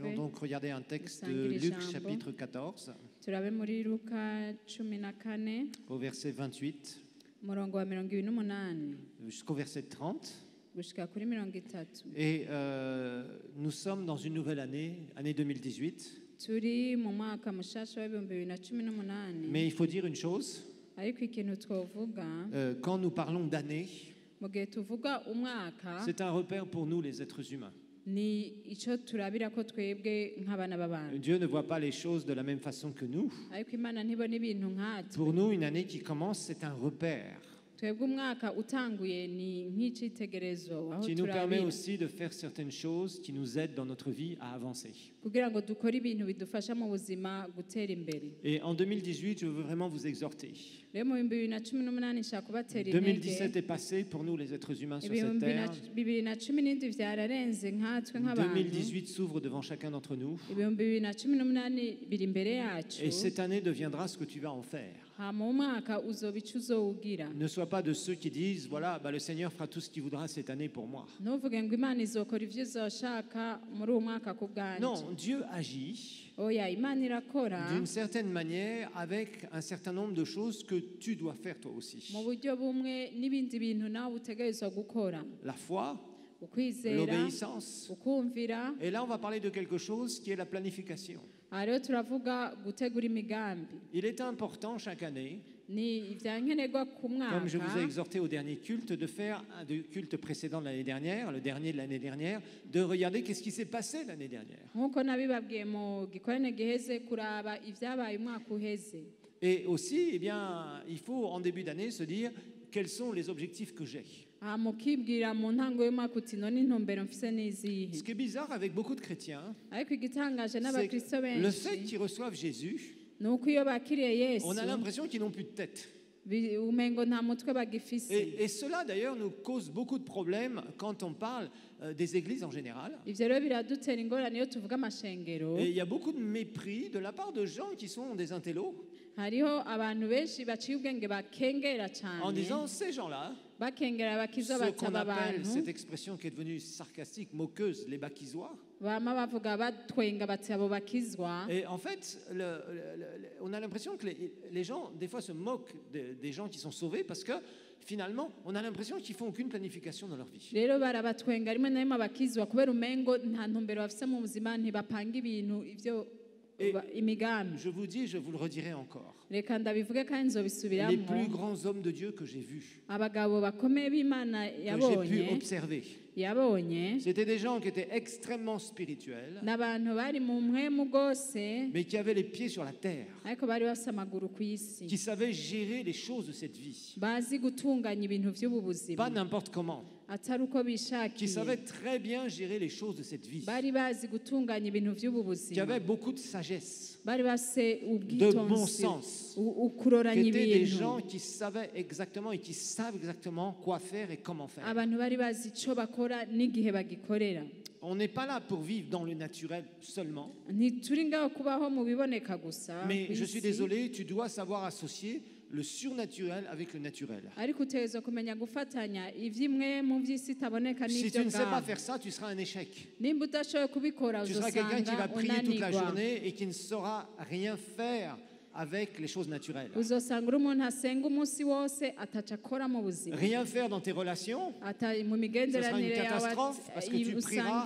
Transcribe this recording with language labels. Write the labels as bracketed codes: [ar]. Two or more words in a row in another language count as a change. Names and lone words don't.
[fr] donc regardez un texte de Luc chapitre 14, [rn] turabe muri Luka 14 [fr] au verset 28 [rn] umurongo wa 28 [fr] jusqu'au verset 30. [rn] gushika kuri 30. [fr] Et nous sommes dans une nouvelle année 2018. [rn] Turi mu mwaka mushasha wa 2018. [fr] Mais il faut dire une chose, [rn] ariko ikintu twovuga [fr] quand nous parlons d'année, [rn] mu gihe tuvuga umwaka [fr] c'est un repère pour nous les êtres humains. [rn] ni ico turabira ko twebwe nk'abana b'abantu. [fr] Dieu ne voit pas les choses de la même façon que nous. [rn] ariko Imana ntibona ibintu nkatwe. [fr] Pour nous, une année qui commence, c'est un repère [rn] twebwe umwaka utanguye ni nk'icitegerezo aho [fr] qui nous permet [rn] turabira [fr] aussi de faire certaines choses qui nous aident dans notre vie à avancer. [rn] kugira ngo dukore ibintu bidufasha mu buzima gutera imbere. [fr] Et en 2018, je veux vraiment vous exhorter. [rn] rero mu 2018 nshaka kubatera intege. [fr] 2017 est passé pour nous les êtres humains sur cette terre. [rn] 2017 vyararenze nkatwe nk'abantu. [fr] 2018 s'ouvre devant chacun d'entre nous. [rn] 2018 biri imbere yacu. [fr] Et cette année deviendra ce que tu vas en faire. [rn] hama umwaka uzoba ico uzowugira. [fr] Ne sois pas de ceux qui disent, voilà, le Seigneur fera tout ce qu'il voudra cette année pour moi. [rn] ntuvuge ngo Imana izokora ivyo izoshaka muri uwo mwaka ku bwanje. [fr] Non, Dieu agit [rn] oya Imana irakora [fr] d'une certaine manière avec un certain nombre de choses que tu dois faire toi aussi. [rn] mu buryo bumwe n'ibindi bintu nawe utegerezwa gukora. [fr] La foi, [rn] ukwizera, [fr] l'obéissance. [rn] ukumvira. [fr] Et là, on va parler de quelque chose qui est la planification. [rn] rero turavuga gutegura imigambi. [fr] Il est important chaque année, [rn] ni ivyankenerwa ku mwaka. [fr] comme je vous ai exhorté au dernier culte, de faire un culte précédent de l'année dernière, le dernier de l'année dernière, de regarder qu'est-ce qui s'est passé l'année dernière. [rn] nkuko nabibabwiye mu gikorane giheze kuraba ivyabaye umwaka uheze. [fr] Et aussi, eh bien, il faut en début d'année se dire quels sont les objectifs que j'ai. [rn] mukibwira mu ntango y'umwaka uti none intumbero mfise n'izihe. [fr] Ce qui est bizarre avec beaucoup de chrétiens, [rn] ariko igitangaje [fr] c'est [rn] n'abakristo [fr] le fait [rn] benshi [fr] qu'ils reçoivent Jésus, [rn] nuko iyo bakiriye Yesu [fr] on a l'impression qu'ils n'ont plus de tête. [rn] umengo nta mutwe bagifise. [fr] Et cela d'ailleurs nous cause beaucoup de problèmes quand on parle des églises en général. [rn] ivyo rero biradutera ingorane iyo tuvuga amashengero. [fr] Et il y a beaucoup de mépris de la part de gens qui sont des intellos [rn] hariho abantu benshi baciye ubwenge bakengera [fr] en [rn] cyane [fr] disant ces gens-là, [rn] bakengera abakiza [fr] ce qu'on [rn] bataba [fr] appelle, [rn] abantu [fr] cette expression qui est devenue sarcastique, moqueuse, les bakisois. [rn] bama bavuga batwenga bati abo bakizwa. [fr] Et en fait, on a l'impression que les gens, des fois, se moquent des gens qui sont sauvés parce que finalement, on a l'impression qu'ils font aucune planification dans leur vie. [rn] rero barabatwenga rimwe na rimwe abakizwa kubera umengo nta ntumbero bafise mu buzima ntibapanga ibintu ivyo imigambi. [fr] Je vous dis, je vous le redirai encore. [rn] reka ndabivuge kandi [fr] Les [rn] nzobisubiramo. [fr] plus grands hommes de Dieu que j'ai vus, [rn] abagabo bakomeye b'Imana [fr] que j'ai pu [rn] yabonye [fr] observer, c'était des gens qui étaient extrêmement spirituels, [rn] n'abantu bari mu mpwemu bwose [fr] mais qui avaient les pieds sur la terre, [rn] ariko bari bafise amaguru ku isi. [fr] qui savaient gérer les choses de cette vie, [rn] bazi gutunganya ibintu vy'ubu buzima [fr] pas n'importe comment, [rn] atari uko [fr] qui [rn] bishakiye. [fr] savaient très bien gérer les choses de cette vie, [rn] bari bazi gutunganya ibintu vy'ubu [fr] qui [rn] buzima. [fr] avaient beaucoup de sagesse, [rn] bari bafise [fr] de bon [rn] ubwitonzi [fr] sens, [rn] ukuroranya [fr] qui étaient des [rn] ibintu. [fr] gens qui savaient exactement et qui savent exactement quoi faire et comment faire. [rn] abantu bari bazi ico bakora n'igihe bagikorera. [fr] On n'est pas là pour vivre dans le naturel seulement, [rn] ntituri ngaho kubaho mu biboneka gusa [fr] mais je [rn] kw'isi. [fr] suis désolé, tu dois savoir associer le surnaturel avec le naturel. [rn] ariko utegerezwa kumenya gufatanya ivy'imwe mu vy'isi itaboneka [fr] Si [rn] n'ivyo [fr] tu ne sais pas [rn] ngaho. [fr] faire ça, tu seras un échec. [rn] nimba udashoboye kubikora [fr] Tu seras quelqu'un qui va [rn] uzosanga [fr] prier toute la [rn] unanigwa. [fr] journée et qui ne saura rien faire avec les choses naturelles. [rn] uzosanga uri umuntu asenga umunsi wose ataca akora mu buzima. [fr] Rien faire dans tes relations, [rn] mu [fr] ce sera une [rn] migenderanire yawe [fr] catastrophe parce que tu prieras